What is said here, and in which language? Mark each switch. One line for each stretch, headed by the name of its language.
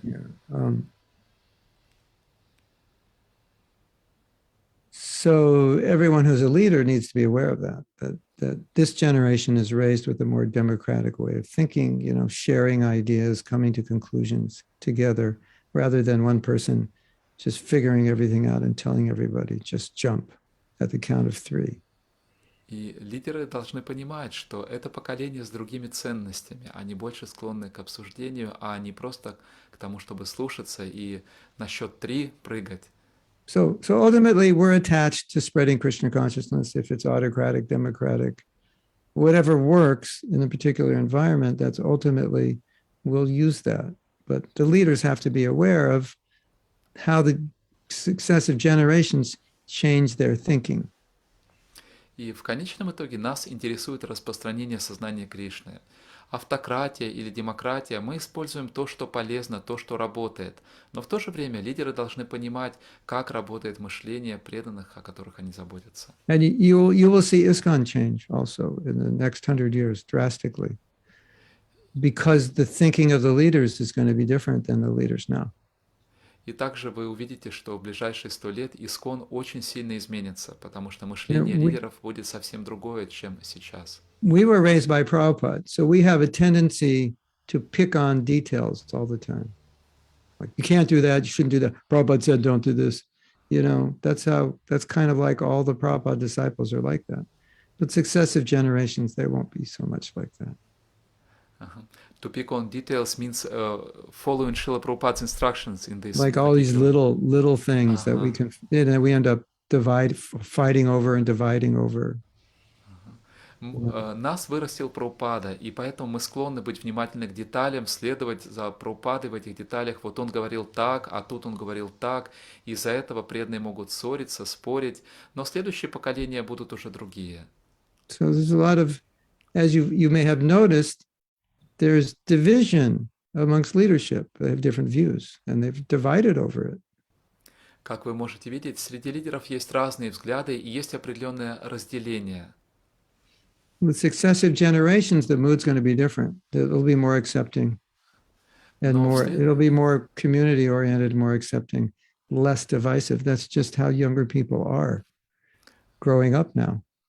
English: Yeah. So everyone who's a leader needs to be aware of that this generation is raised with a more democratic way of thinking, sharing ideas, coming to conclusions together, rather than one person just figuring everything out and telling everybody, just jump at the count of 3.
Russian: И лидеры должны понимать, что это поколение с другими ценностями, они больше склонны к обсуждению, а не просто к тому, чтобы слушаться и на счет 3 прыгать.
English: So ultimately, we're attached to spreading Krishna consciousness. If it's autocratic, democratic, whatever works in a particular environment, that's ultimately, we'll use that. But the leaders have to be aware of how the successive generations change their thinking.
Russian: И в конечном итоге нас интересует распространение сознания Кришны. Автократия или демократия, мы используем то, что полезно, то, что работает. Но в то же время лидеры должны понимать, как работает мышление преданных, о которых они заботятся.
English: And you will see ISKCON change also in the next 100 years drastically, because the thinking of the leaders is going to be different than the leaders now.
Russian: И также вы увидите, что в ближайшие 100 лет ИСККОН очень сильно изменится, потому что мышление лидеров будет совсем другое, чем сейчас.
English: We were raised by Prabhupada, so we have a tendency to pick on details all the time. Like, you can't do that, you shouldn't do that. Prabhupada said, don't do this. That's kind of like all the Prabhupada disciples are like that. But successive generations, they won't be so much like that. To pick on details means following Srila Prabhupada's instructions in this. Like all these little things that we can, we end up fighting over and dividing over.
Russian: Нас вырастил Прабхупада, и поэтому мы склонны быть внимательны к деталям, следовать за Прабхупадой в этих деталях. Вот он говорил так, а тут он говорил так. Из-за этого преданные могут ссориться, спорить, но следующие поколения будут уже другие.
English: So there's a lot of, as you may have noticed, there's division amongst leadership. They have different views, and they've divided over it.
Russian: Как вы можете видеть, среди лидеров есть разные взгляды и есть определенное разделение.
English: With successive generations, the mood's going to be different. It'll be more accepting, and
Russian: Но
English: more.
Russian: вслед-
English: It'll be more community-oriented, more accepting, less divisive. That's just how younger people are growing up now.